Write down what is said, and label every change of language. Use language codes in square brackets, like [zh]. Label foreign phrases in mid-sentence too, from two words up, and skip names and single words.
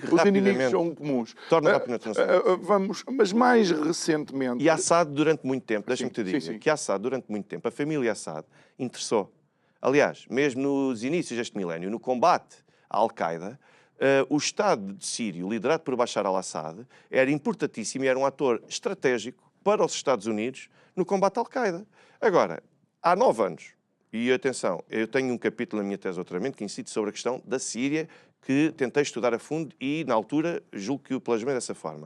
[pt] os inimigos são comuns. Torna rapidamente nosso amigo. Mas mais recentemente... E Assad, durante muito tempo, deixa-me te dizer, que Assad, durante muito tempo, a família Assad interessou. Aliás, mesmo nos inícios deste milénio, no combate à Al-Qaeda, o Estado sírio, liderado por Bashar al-Assad, era importantíssimo e era um ator estratégico para os Estados Unidos no combate à Al-Qaeda. Agora, há 9 anos, e atenção, eu tenho um capítulo na minha tese de doutoramento que incide sobre a questão da Síria, que tentei estudar a fundo e, na altura, julgo que o plasmei dessa forma.